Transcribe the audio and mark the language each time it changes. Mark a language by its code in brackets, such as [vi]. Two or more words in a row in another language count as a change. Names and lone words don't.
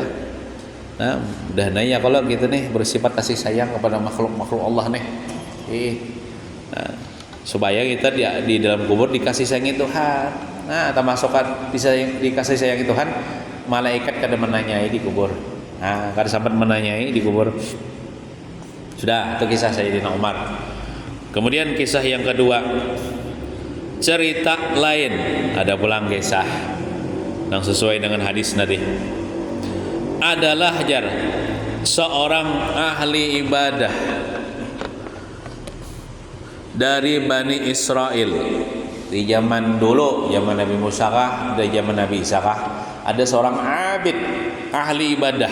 [id] Nah, udah nanya kalau gitu nih bersifat kasih sayang kepada makhluk Allah nih. Nah, supaya kita di dalam kubur dikasih sayangi Tuhan. Nah, termasuk dikasih sayangi Tuhan, malaikat kada menanyai di kubur. Nah, kada sempat menanyai di kubur. Sudah, itu kisah Sayyidina Umar. Kemudian kisah yang kedua, cerita lain, ada pulang kisah yang sesuai dengan hadis tadi. Adalah seorang ahli ibadah dari Bani Israel di zaman dulu, zaman Nabi Musa kah, dari zaman Nabi Isa kah, ada seorang abid ahli ibadah.